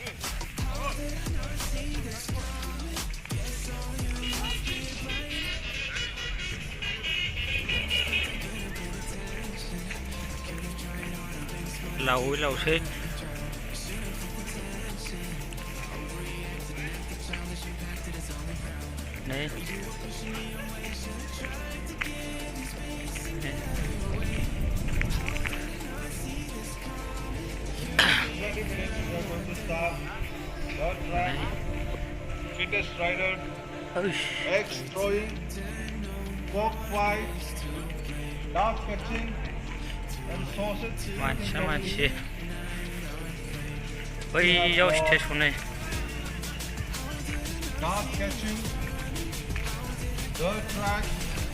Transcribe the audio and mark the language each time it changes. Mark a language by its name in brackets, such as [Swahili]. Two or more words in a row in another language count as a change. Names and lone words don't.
[Bodo] लावै लावसै नै [English] Fittest rider, egg throwing, pork fight, dog catching, and sausage. [Bodo] मानसि बैयाव स्टेसन नै [English] Dog catching, dirt track.